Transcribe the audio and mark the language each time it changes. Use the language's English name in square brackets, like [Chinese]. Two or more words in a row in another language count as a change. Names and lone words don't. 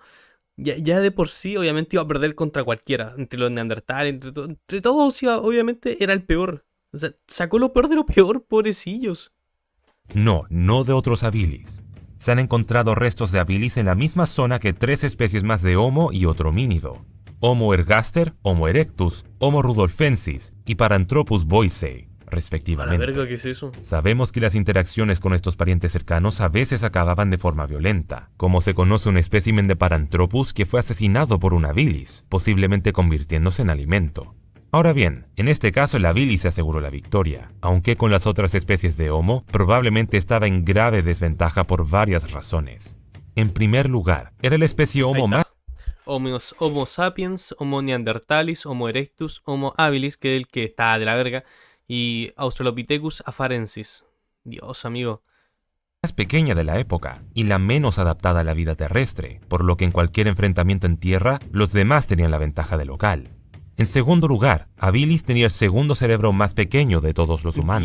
[Spanish] Ya de por sí, obviamente, iba a perder contra cualquiera. Entre los neandertales, entre todos, obviamente, era el peor. O sea, sacó lo peor de lo peor, pobrecillos. No de otros habilis. Se han encontrado restos de habilis en la misma zona que 3 especies más de Homo y otro homínido: Homo ergaster, Homo erectus, Homo rudolfensis y Paranthropus boisei, respectivamente. ¿A la verga qué es eso? Sabemos que las interacciones con estos parientes cercanos a veces acababan de forma violenta, como se conoce un espécimen de Paranthropus que fue asesinado por un habilis, posiblemente convirtiéndose en alimento. Ahora bien, en este caso el habilis se aseguró la victoria, aunque con las otras especies de Homo probablemente estaba en grave desventaja por varias razones. En primer lugar, era la especie Homo más... Homo sapiens, Homo neanderthalis, Homo erectus, Homo habilis, que es el que está de la verga, y Australopithecus afarensis. Dios, amigo. más pequeña de la época y la menos adaptada a la vida terrestre, por lo que en cualquier enfrentamiento en tierra, los demás tenían la ventaja de local. En segundo lugar, Habilis tenía el segundo cerebro más pequeño de todos los humanos,